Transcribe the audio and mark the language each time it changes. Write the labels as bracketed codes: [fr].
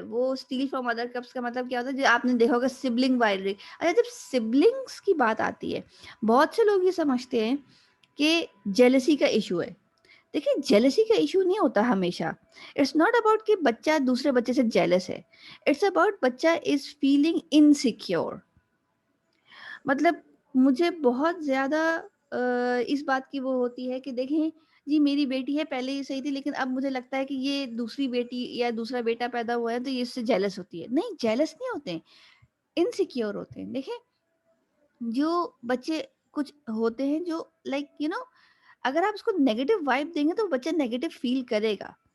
[ur] وہ steel from other cups کا مطلب کیا ہوتا ہے، جو آپ نے دیکھا ہوگا سبلنگ وائلری. اچھا، جب سبلنگس کی بات آتی ہے، بہت سے لوگ یہ سمجھتے ہیں کہ جیلسی کا ایشو ہے. دیکھیں جیلسی کا ایشو نہیں ہوتا ہمیشہ. [en] it's not about [ur] کہ بچہ دوسرے بچے سے جیلس ہے. [en] it's about [ur] بچہ [en] Is feeling insecure. [ur] مطلب مجھے بہت زیادہ اس بات کی وہ ہوتی ہے کہ دیکھیں جی میری بیٹی ہے پہلے یہ صحیح تھی لیکن اب مجھے لگتا ہے کہ یہ دوسری بیٹی یا دوسرا بیٹا پیدا ہوا ہے تو یہ اس سے جیلس ہوتی ہے. نہیں جیلس نہیں ہوتے ہیں, انسیکیور ہوتے ہیں. دیکھیں جو بچے کچھ ہوتے ہیں جو لائک اگر آپ اس کو نیگیٹو وائب دیں گے تو بچہ نیگیٹو فیل کرے گا.